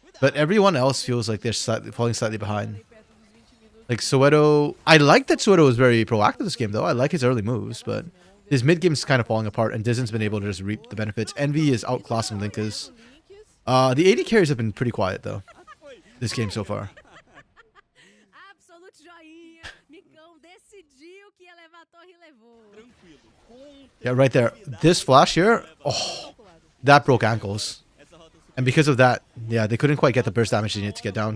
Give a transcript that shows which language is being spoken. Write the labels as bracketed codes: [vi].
[en] but everyone else feels like they're falling slightly behind. Like Soweto, I like that Soweto was very proactive this game though. I like his early moves, but his mid game's kind of falling apart, and Dizen's been able to just reap the benefits. Envy is outclassing Linkus. The AD carries have been pretty quiet though this game so far. [pt] Absolute joinha. Micão decidiu que ia levar a torre e levou. Tranquilo. Com [en] Yeah, right there. This flash here, oh, that broke ankles. [pt] essa rota super [en] And because of that, yeah, they couldn't quite get the burst damage they needed to get down.